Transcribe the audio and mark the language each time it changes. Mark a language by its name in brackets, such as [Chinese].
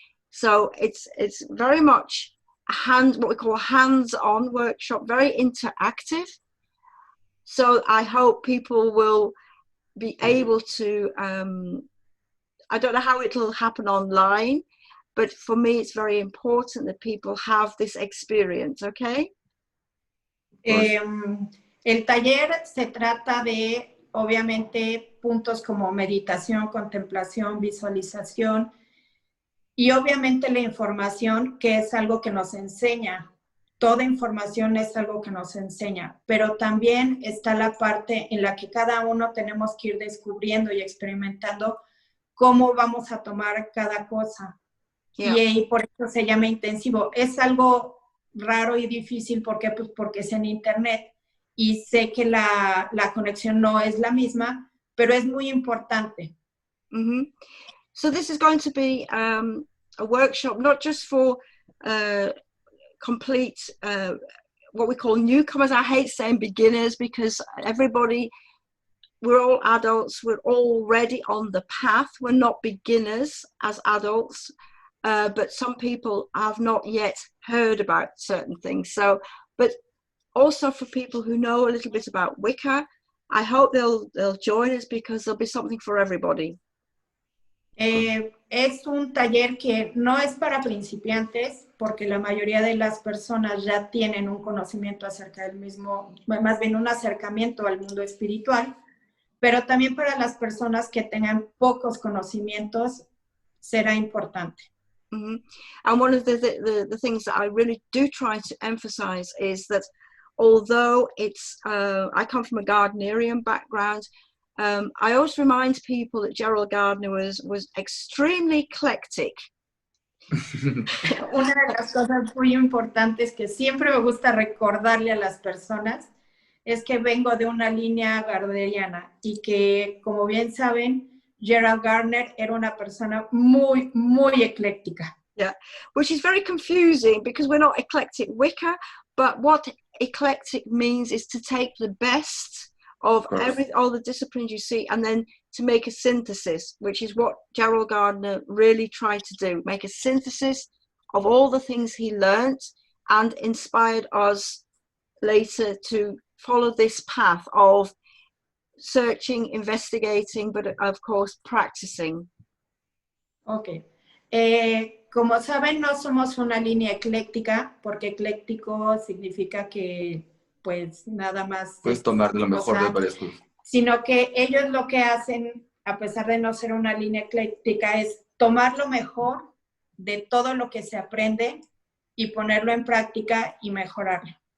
[English] So it's very much what we call a hands-on workshop, very interactive. So I hope people will be able to, I don't know how it'll happen online, but for me it's very important that people have this experience, okay? [Spanish] El taller se trata de, obviamente, puntos como meditación, contemplación, visualización y obviamente la información, que es algo que nos enseña. Toda información es algo que nos enseña, pero también está la parte en la que cada uno tenemos que ir descubriendo y experimentando cómo vamos a tomar cada cosa. Yeah. Y por eso se llama intensivo. Es algo raro y difícil, ¿por qué? Pues porque es en internet y sé que la conexión no es la misma, pero es muy importante. Mm-hmm. [English] So this is going to be a workshop not just for complete what we call newcomers. I hate saying beginners because we're all adults, we're already on the path. We're not beginners as adults, but some people have not yet heard about certain things. So, but also for people who know a little bit about Wicca, I hope they'll join us because there'll be something for everybody. [Spanish] Es un taller que no es para principiantes, porque la mayoría de las personas ya tienen un conocimiento acerca del mismo, más bien un acercamiento al mundo espiritual, pero también para las personas que tengan pocos conocimientos será importante. Mm-hmm. [English] And one of the things that I really do try to emphasize is that although it's, I come from a Gardnerian background, I always remind people that Gerald Gardner was extremely eclectic. [Spanish] Una de las cosas muy importantes que siempre me gusta recordarle a las personas es que vengo de una línea gardneriana y que, como bien saben, Gerald Gardner era una persona muy, muy ecléctica. [English] Yeah, which is very confusing because we're not eclectic Wicca, but what eclectic means is to take the best of all the disciplines you see and then to make a synthesis, which is what Gerald Gardner really tried to do, make a synthesis of all the things he learnt and inspired us later to follow this path of searching, investigating, but of course practicing. Ok. [Spanish] Como saben, no somos una línea ecléctica, porque ecléctico significa que pues nada más... Puedes tomar de lo mejor de varias cosas. Sino que ellos lo que hacen, a pesar de no ser una línea ecléctica, es tomar lo mejor de todo lo que se aprende y ponerlo en práctica y mejorarlo.